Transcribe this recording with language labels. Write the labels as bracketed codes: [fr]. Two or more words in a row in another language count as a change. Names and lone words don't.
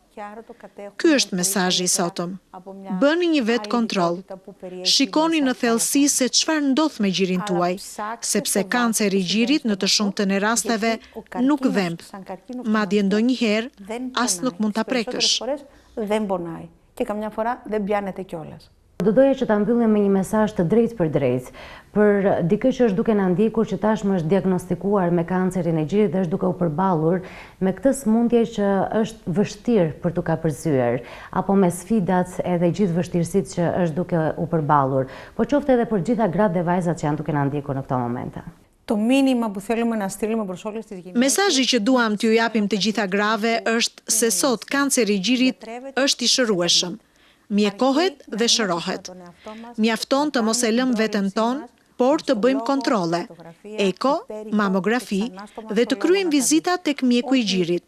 [sq] Ky është mesazhi i sotëm. Bëni një vetë kontroll. Shikoni në thellësi se çfarë ndodh me gjirin tuaj, sepse kanceri i gjirit në të shumtën e rasteve nuk dhemb. Madje ndonjëherë as nuk mund ta prekësh. [el] Δεν πονάει και καμιά φορά δεν πιάνεται κιόλας. [sq] Do doja që ta mbyllim me një mesazh të drejtë për dikë që është duke na ndjekur që tashmë është diagnostikuar me kancerin e gjirit dhe është duke u përballur me këtë sëmundje që është vështirë për t'u kapërzyer, apo me sfidat edhe gjithë vështirësitë që është duke u përballur, po qoftë edhe për gjitha gratë dhe vajzat që janë duke na ndjekur në këto momente. [el] Το μήνυμα που θέλουμε να στείλουμε προς όλες τις γυναίκες. [sq] Mesazhi që duam t'ju japim të gjitha grave është se sot kanceri i gjirit është i shërueshëm. Mjekohet dhe shërohet. Mjafton të mos e lëm veten tonë, por të bëjmë kontrolle, eko, mamografi dhe të kryejmë vizita tek mjeku i gjirit.